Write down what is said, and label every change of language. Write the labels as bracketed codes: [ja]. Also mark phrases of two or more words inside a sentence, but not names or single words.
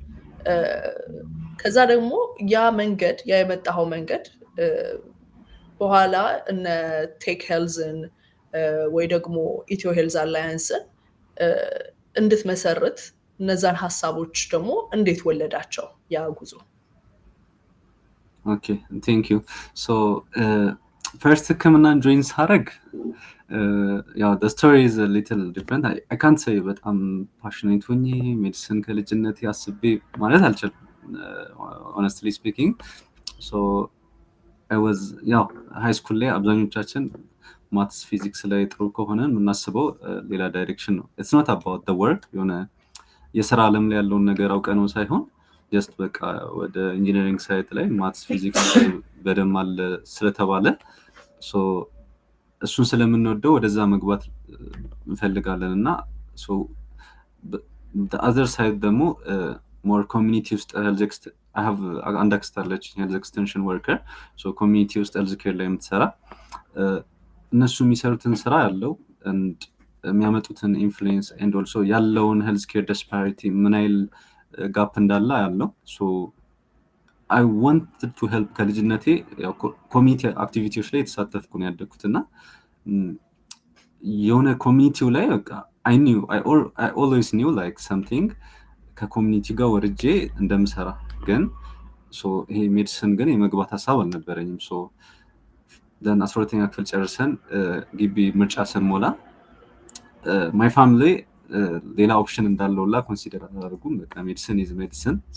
[am] ከዛ ደግሞ ያ የመጣኸው መንገድ በኋላ እነ ቴክ ሄልዝን ወይ ደግሞ ኢትዮ ሄልዝ አላያንስን እንድትመሰርት እነዛን ሀሳቦች ደግሞ እንዴት ወለዳቸው ያ ጉዞ? [en] okay thank you so first [am] ሕክምናን ጆይን ሳደርግ [en] the story is a little different. I can't say [am] በጣም ፓሽኔት ሆኜ ሜዲሲን ከልጅነት ያስቤ ማለት አልችልም [en] honestly speaking. So I was high school [am] ላይ አብዛኞቻችን ማትስ ፊዚክስ ላይ ጥሩ ከሆነ የምናስበው ሌላ ዳይሬክሽን ነው። [en] it's not about the work [am] የሆነ የሥራ ዓለም ላይ ያለውን ነገር አውቀነው ሳይሆን just በቃ ወደ ኢንጂነሪንግ ሳይት ላይ ማትስ ፊዚክስ ላይ በደንብ አለ ስለተባለ so እሱን ስለምንወደው ወደዛ መግባት እንፈልጋለን እና [en] so the other side [am] ደግሞ [en] more community [am] ውስጥ [en] I have [am] አንድ አክስት አለች [en] health extension worker [am] so community ውስጥ [en] health care [am] ላይ የምትሰራ እነሱ የሚሰሩትን ስራ ያለው and የሚያመጡትን ኢንፍሉዌንስ and also ያለውን [en] health care disparity [am] ምን አይል ጋፕ እንዳለ ያለው [en] so I wanted to help [am] ከልጅነቴ ኮሚኒቲ አክቲቪቲዎች ላይ የተሳተፍኩ ነው ያደግኩት እና የሆነ ኮሚኒቲው ላይ በቃ [en] I always knew like something [am] ከኮሚኒቲ ጋር ወርጄ እንደምሰራ ግን ይሄ ሜዲሲን ግን የመግባት ሀሳብ አልነበረኝም። ደን 12ኛ ክፍል ጨርሰን ግቢ ምርጫ ስንሞላ [en] my family [am] ሌላ ኦፕሽን እንዳለውላ ኮንሲደር አላደረጉም። በቃ [en] medicine is medicine